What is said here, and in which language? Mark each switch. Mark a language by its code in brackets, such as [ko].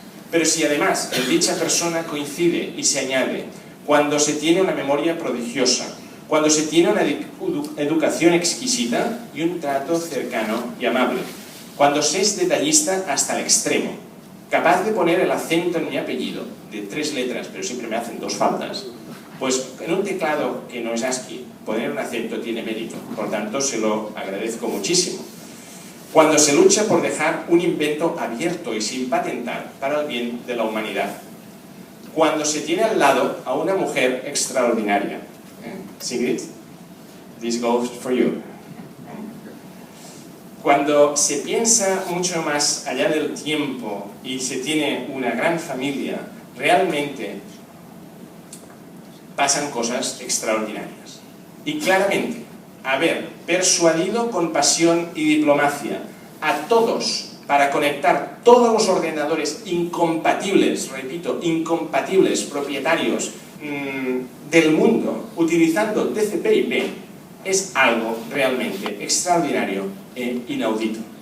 [es] Pero si además dicha persona coincide y se añade cuando se tiene una memoria prodigiosa, cuando se tiene una educación exquisita y un trato cercano y amable, cuando se es detallista hasta el extremo, capaz de poner el acento en mi apellido, de 3 letras, pero siempre me hacen 2 faltas, pues en un teclado que no es ASCII, poner un acento tiene mérito, por tanto se lo agradezco muchísimo. Cuando se lucha por dejar un invento abierto y sin patentar para el bien de la humanidad. Cuando se tiene al lado a una mujer extraordinaria. [en] Sigrid, this goes for you. [es] Cuando se piensa mucho más allá del tiempo y se tiene una gran familia, realmente pasan cosas extraordinarias. Y claramente, haber persuadido con pasión y diplomacia a todos para conectar todos los ordenadores incompatibles, repito, incompatibles, propietarios del mundo, utilizando TCP/IP, es algo realmente extraordinario e inaudito.